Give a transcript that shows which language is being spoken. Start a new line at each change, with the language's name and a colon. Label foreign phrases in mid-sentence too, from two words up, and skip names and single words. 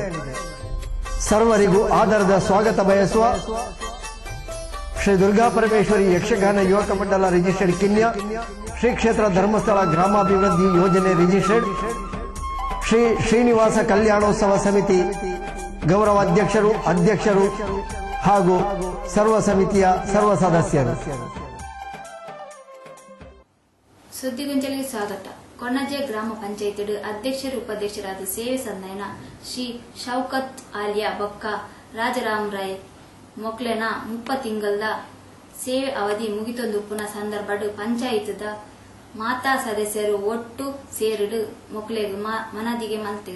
Kannada: ಸರ್ವರಿಗೂ ಆದರದ ಸ್ವಾಗತ ಬಯಸುವ ಶ್ರೀ ದುರ್ಗಾ ಪರಮೇಶ್ವರಿ ಯಕ್ಷಗಾನ ಯುವಕ ಮಂಡಲ ರಿಜಿಸ್ಟರ್ಡ್ ಕಿನ್ಯ, ಶ್ರೀ ಕ್ಷೇತ್ರ ಧರ್ಮಸ್ಥಳ ಗ್ರಾಮಾಭಿವೃದ್ಧಿ ಯೋಜನೆ ರಿಜಿಸ್ಟರ್ಡ್, ಶ್ರೀ ಶ್ರೀನಿವಾಸ ಕಲ್ಯಾಣೋತ್ಸವ ಸಮಿತಿ ಗೌರವಾಧ್ಯಕ್ಷರು, ಅಧ್ಯಕ್ಷರು ಹಾಗೂ ಸರ್ವ ಸಮಿತಿಯ ಸರ್ವ ಸದಸ್ಯರು. ಸುದ್ದಿಗುಂಜಲಿಗೆ ಸ್ವಾಗತ.
Tulu: ಕೊಣಜೆ ಗ್ರಾಮ ಪಂಚಾಯತ್ ಅಧ್ಯಕ್ಷರು ಉಪಾಧ್ಯಕ್ಷರಾದ ಸೇವೆ ಸಂದಾಯನ ಶ್ರೀ ಶೌಕತ್ ಆಲಿಯಾ ಬೊಕ್ಕ ರಾಜರಾಮ್ ರಾಯ್ ಮೊಕ್ಲೆನ 30 ತಿಂಗಳದ ಸೇವೆ ಅವಧಿ ಮುಗಿತೊಂದುಪ್ಪುನ ಸಂದರ್ಭಡ್ ಪಂಚಾಯತ್ದ ಮಾತಾ ಸದಸ್ಯರು ಒಟ್ಟು ಸೇರಿಡು ಮೊಕ್ಲೆಗ್ ಮನದಿಗೆ ಮಲ್ತೇರು.